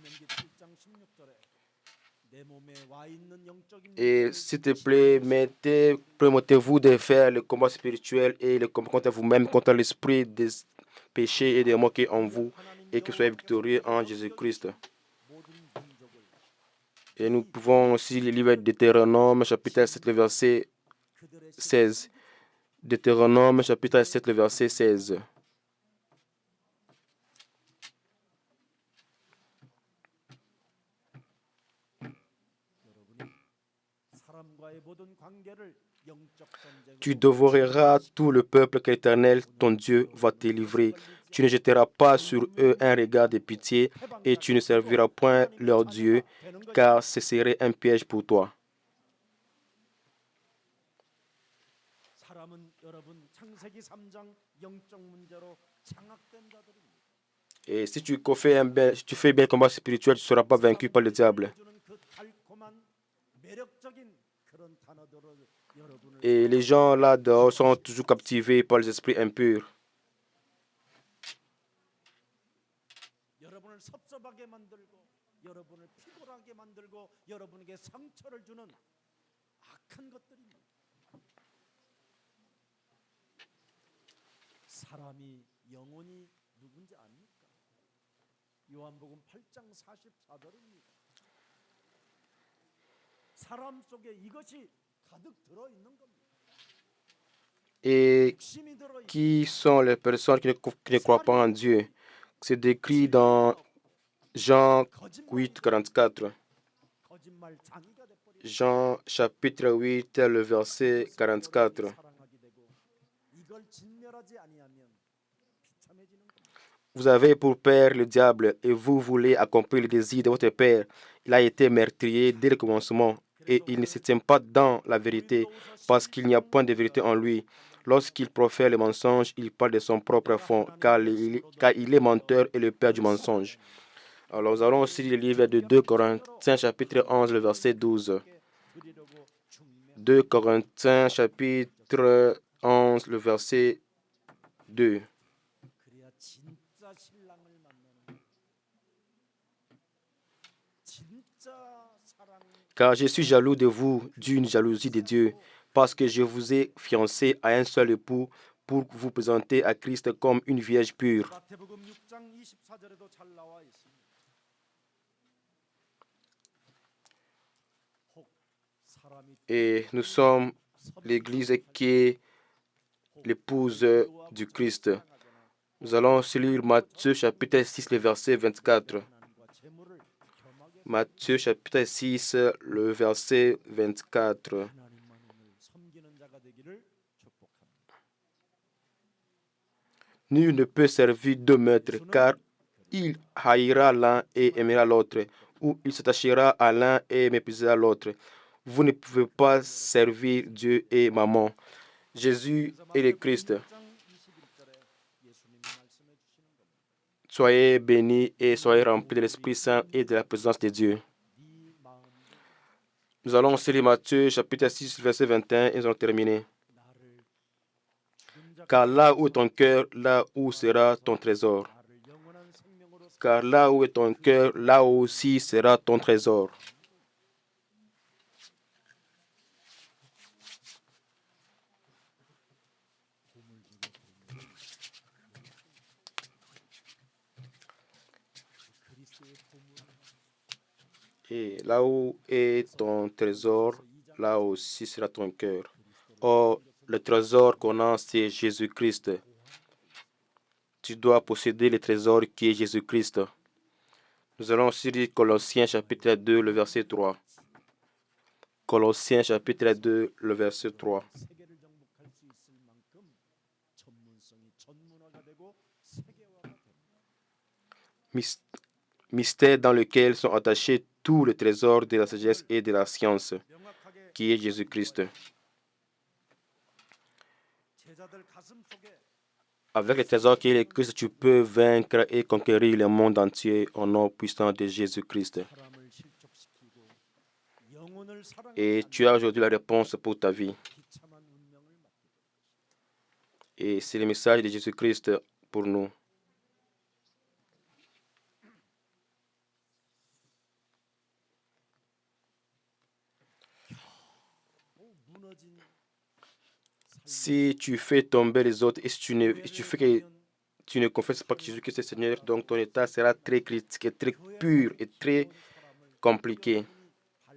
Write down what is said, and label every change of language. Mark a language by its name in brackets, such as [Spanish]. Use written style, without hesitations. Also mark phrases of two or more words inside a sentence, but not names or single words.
[French] Et s'il te plaît, permettez-vous de faire le combat spirituel et le combat contre vous-même, contre l'esprit des péchés et des moqués en vous, et que vous soyez victorieux en Jésus-Christ. Et nous pouvons aussi le livre de Deutéronome, chapitre 7, le verset [Korean] 그들의 [French] 16. Deutéronome, chapitre 7, le verset 16. [Korean] 여러분이 사람과의 모든 관계를 영적 [French] Tu [Korean] 전쟁으로 [French] dévoreras tout le peuple que l'Éternel, ton Dieu, va te livrer. Tu ne jetteras pas sur eux un regard de pitié et tu ne serviras point leur Dieu, car ce serait un piège pour toi. [Korean] 사람은 여러분 창세기 3장 영적 문제로 장악된 자들입니다. [French] Et si tu fais bien le combat spirituel, tu ne seras pas vaincu par le diable. [Korean] 주는 그 달콤한 매력적인 그런 단어들을 여러분을 [French] Et les gens là-dehors sont toujours captivés par les esprits impurs. [Korean] 여러분을 섭섭하게 만들고 여러분을 피곤하게 만들고 여러분에게 상처를 주는 악한 것들입니다. 사람이 영혼이 누군지 압니까? 요한복음 8장 44절입니다. 사람 속에 이것이 가득 들어 있는 겁니다. [French] Et [Korean] 욕심이 들어 있고 [French] qui sont les personnes qui ne croient pas en Dieu? C'est décrit dans Jean 8, 44. [Korean] 거짓말 장이가 돼 버리고 [French] Jean chapitre 8, le verset 44. [Korean] 사랑하게 되고 이걸 진멸하지 아니하면 비참해지는 겁니다. [French] Vous avez pour père le diable et vous voulez accomplir le désir de votre père. Il a été meurtrier dès le commencement et il ne se tient pas dans la vérité parce qu'il n'y a point de vérité en lui. Lorsqu'il profère le mensonge, il parle de son propre fond car il est menteur et le père du mensonge. Alors nous allons aussi lire le livre de 2 Corinthiens chapitre 11, le verset 12. 2 Corinthiens chapitre 11, le verset 2. [Korean] 그래야 진짜 신랑을 만나는 진짜 사랑 [French] Car je suis jaloux de vous d'une jalousie de Dieu, parce que je vous ai fiancé à un seul époux pour vous présenter à Christ comme une vierge pure. [Korean] 마태복음 6장 24절에도 잘 나와 있습니다. 혹 사람이 [French] Et nous sommes l'Église qui est l'épouse du Christ. Nous allons aussi lire Matthieu chapitre 6, le verset 24. [Korean] 하나님과 재물을 겸하게 [French] Matthieu chapitre 6, le verset 24. [Korean] 하나님만을 섬기는 자가 되기를 축복합니다. [French] Nul ne peut servir deux maîtres, car il haïra l'un et aimera l'autre, ou il s'attachera à l'un et méprisera l'autre. Vous ne pouvez pas servir Dieu et maman. Jésus est le Christ. [Korean] 6장 21절에 예수님이 말씀해 주시는 겁니다. [French] Soyez bénis et soyez remplis de l'Esprit Saint et de la présence de Dieu. [Korean] 네 마음도 [French] Nous allons aussi lire Matthieu chapitre 6, verset 21 et nous allons terminer. [Korean] 나를 죽은 자 [French] Car là où est ton cœur, là où sera ton trésor. [Korean] 나를 영원한 생명으로 [French] Car là où est ton cœur, là aussi sera ton trésor. [Korean] 그리스도의 보물 [French] Et là où est ton trésor, là aussi sera ton cœur. Or, le trésor qu'on a, c'est Jésus-Christ. Tu dois posséder le trésor qui est Jésus-Christ. Nous allons aussi lire Colossiens chapitre 2, le verset 3. Colossiens chapitre 2, le verset 3. [Korean] 세계를 정복할 수 있을 만큼 전문성이 전문화가 되고 세계화가 됩니다. [French] Mystère dans lequel sont attachés tous les trésors de la sagesse et de la science, [Korean] 명확하게 [French] qui est Jésus-Christ. [Korean] 제자들 가슴 속에 [French] Avec le trésor qui est le Christ, tu peux vaincre et conquérir le monde entier au nom puissant de Jésus-Christ. [Korean] 사람을 실족시키고 영혼을 사랑하지 [French] Et tu as aujourd'hui la réponse pour ta vie. [Korean] 비참한 운명을 맞게 됩니다. [French] Et c'est le message de Jésus-Christ pour nous. [Korean] 무너진 [French] Si tu fais tomber les autres et si tu fais que tu ne confesses pas que Jésus-Christ est Seigneur, donc ton état sera très critique, et très pur et très compliqué.